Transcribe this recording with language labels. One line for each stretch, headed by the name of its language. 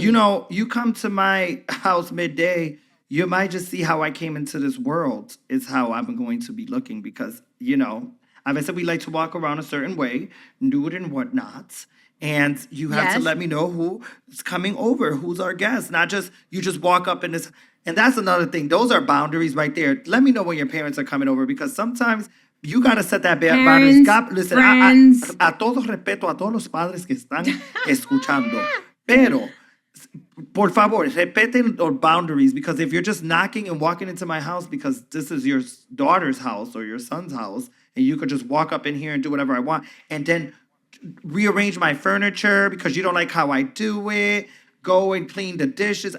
English: you come to my house midday, you might just see how I came into this world is how I'm going to be looking, because, as I said, we like to walk around a certain way, nude and whatnot. And you have to Yes. let me know who's coming over, who's our guest, not just you just walk up in this. And that's another thing. Those are boundaries right there. Let me know when your parents are coming over, because sometimes you got to set that boundaries. Parents, Listen, friends.
Spanish: a todo respeto a todos los padres que están escuchando. Pero por favor, respeten los
English: boundaries, because if you're just knocking and walking into my house because this is your daughter's house or your son's house, and you could just walk up in here and do whatever I want, and then rearrange my furniture because you don't like how I do it, go and clean the dishes.